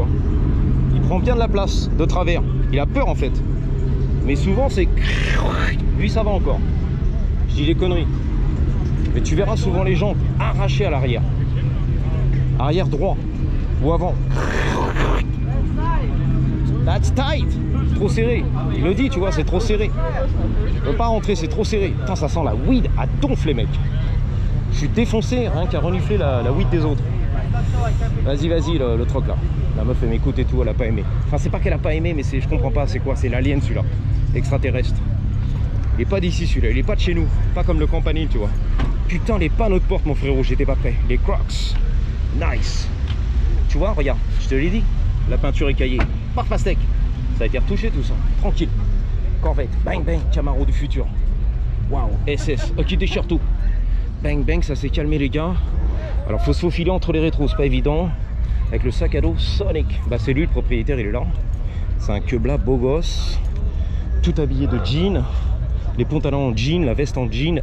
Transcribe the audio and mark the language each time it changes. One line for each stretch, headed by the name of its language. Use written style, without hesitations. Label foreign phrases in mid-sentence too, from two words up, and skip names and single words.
French: Il prend bien de la place de travers. Il a peur en fait. Mais souvent c'est... Lui ça va encore. Je dis des conneries. Mais tu verras souvent les gens arrachés à l'arrière. Arrière droit ou avant.
English: That's tight.
French: Trop serré. Il le dit, tu vois, c'est trop serré. Je peux pas rentrer, c'est trop serré. Putain, ça sent la weed à donf, les mecs. Je suis défoncé, rien qu'à renifler la weed des autres. Vas-y, vas-y, le troc là. La meuf, elle m'écoute et tout, elle a pas aimé. Enfin, c'est pas qu'elle a pas aimé, mais je comprends pas, c'est quoi? C'est l'alien celui-là. Extraterrestre. Il est pas d'ici celui-là, il est pas de chez nous. Pas comme le campanile, tu vois. Putain, les pas à notre porte, mon frérot, j'étais pas prêt. Les Crocs. Nice. Tu vois, regarde, je te l'ai dit. La peinture écaillée. Par pastèque. Ça a été retouché tout ça. Tranquille. Corvette. Bang bang. Camaro du futur. Waouh. SS. Ok, déchire tout. Bang bang, ça s'est calmé les gars. Alors faut se faufiler entre les rétros, c'est pas évident. Avec le sac à dos Sonic. Bah c'est lui le propriétaire, il est là. C'est un quebla beau gosse. Tout habillé de jean. Les pantalons en jean, la veste en jean.